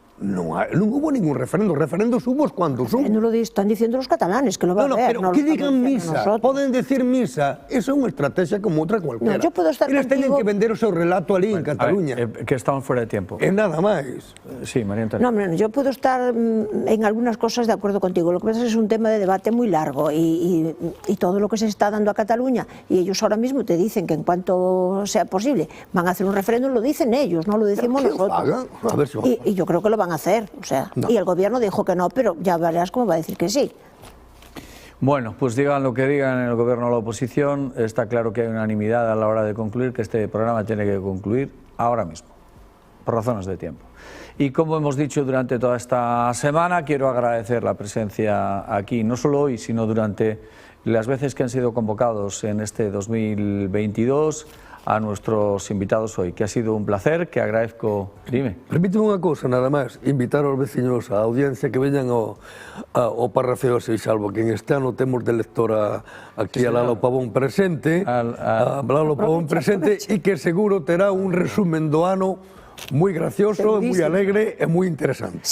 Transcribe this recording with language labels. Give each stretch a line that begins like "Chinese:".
Spanish: no hubo ningún referendo. Referendos hubo cuantos hubo. No lo están diciendo los catalanes, que lo va a haber. Pero que digan misa,
Galician: poden decir misa, eso é unha estrategia como outra cualquera.
Spanish: No, yo puedo estar
Galician: Eles teñen
Spanish: contigo...
Galician: que vender o seu relato ali en Cataluña.
Spanish: Que estamos fuera de tiempo.
Galician: E nada máis.
Spanish: Sí, María Antonia. No, hombre, yo puedo estar en algunas cosas de acuerdo contigo. Lo que pasa es que es un tema de debate muy largo y todo lo que se está dando a Cataluña, y ellos ahora mismo te dicen que en cuanto sea posible van a hacer un referéndum, lo dicen ellos, no lo decimos nosotros. A ver si y yo creo que lo van a hacer, o sea, y el gobierno dijo que no, pero ya verás cómo va a decir que sí. Bueno, pues digan lo que digan en el gobierno o la oposición, está claro que hay unanimidad a la hora de concluir que este programa tiene que concluir ahora mismo, por razones de tiempo. Y como hemos dicho durante toda esta semana, quiero agradecer la presencia aquí, no solo hoy, sino durante las veces que han sido convocados en este 2022, a nuestros invitados hoy, que ha sido un placer, que agradezco. Dime.
Galician: Permíteme unha cousa, nada máis, invitar aos veciños, á audiencia, que veñan ao Parrafeo de Seixalbo, que en este ano temos de lectora aquí a Lalo Pavón presente, a Lalo Pavón presente, e que seguro terá un resumen do ano moi gracioso, moi alegre e moi interesante.